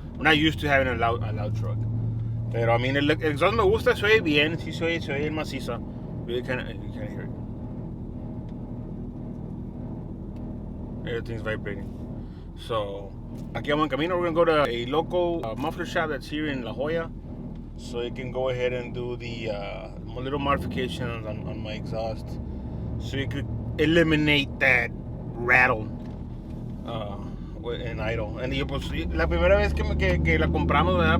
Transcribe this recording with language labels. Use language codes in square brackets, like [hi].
[en] I'm not used to having a loud truck. [es] Pero a mí el exhaust me gusta, se oye bien, sí se oye bien macizo. [en] You can hear it. Everything's vibrating. [es] So, aquí vamos en camino. [en] We're going to go to a local muffler shop that's here in La Jolla. So you can go ahead and do the little modifications on my exhaust. So you could eliminate that rattle en idle. [es] And yo, pues, la primera vez que la compramos, ¿verdad?